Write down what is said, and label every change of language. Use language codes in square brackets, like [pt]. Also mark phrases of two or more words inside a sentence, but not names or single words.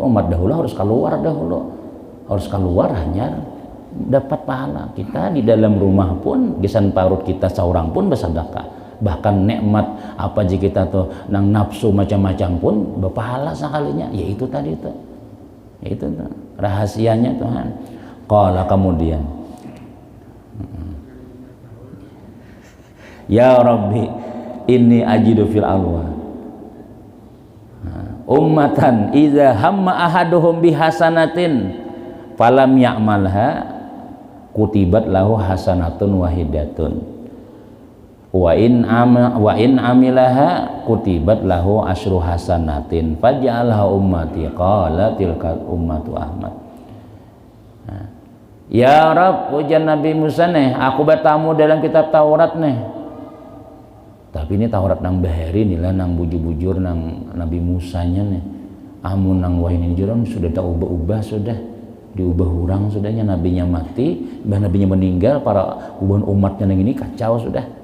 [bjn] Umat dahulu harus keluar hanya dapat pahala. Kita di dalam rumah pun gisan parut kita seorang pun bersedekah. Bahkan nikmat apa aja kita tuh nang nafsu macam-macam pun berpahala sekalinya. Yaitu tadi tuh. Itu tuh rahasianya Tuhan. [ar] قال kemudian يا رب إني أجد في الألواح أمة إذا هم أحدهم بحسنة فلم يعملها كتبت له حسنة واحدة وإن عملها كتبت له عشر حسنات فاجعلها أمتي قال تلك أمة أحمد. [bjn] Ya Rab ujian Nabi Musa nih aku bertamu dalam kitab Taurat nih tapi ini Taurat nang bahari nih lah nang bujur-bujur nang Nabi Musanya nih amun nang wahinin jurang sudah tak ubah-ubah sudah diubah orang sudahnya nabinya mati bah nabinya meninggal para umatnya nang ini kacau sudah